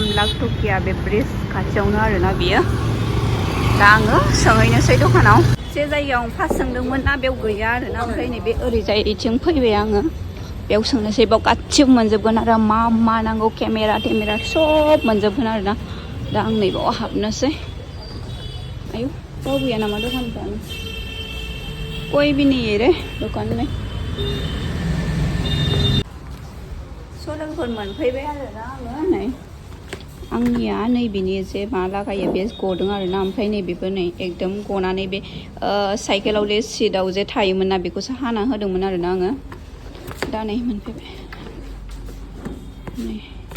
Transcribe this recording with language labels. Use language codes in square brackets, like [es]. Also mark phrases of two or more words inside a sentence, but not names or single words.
[brx] लाखटकिया बे ब्रिज खाथियावनो आरोना बियो दा आङो सोंहैनोसै दखानाव जे जायगायाव आं फार्स्ट सोंदोंमोन ना बेयाव गैया आरोना ओमफ्राय नैबे ओरैजाय इथिं फैबाय आङो बेयाव सोंनोसै बाव गासिबो मोनजोबगोन आरो मा नांगौ केमेरा सब मोनजोबगोन आरोना दा आं नैबाव हाबनोसै आयु बाव गैया नामा दखानफ्रानो [hi] कोई भी नहीं है रे दुकान में [brx] स' लोगोफोर मोनफैबाय आरोना आङो नै आंनिया नैबेनि जे मा लागायो बे गदों आरोना ओमफ्राय नैबेबो नै एकदम गनानै बे साइकेलाव जे सिटआव जे थायोमोन ना बेखौसो हाना होदोंमोन आरोना आङो दा नै मोनफैबाय नै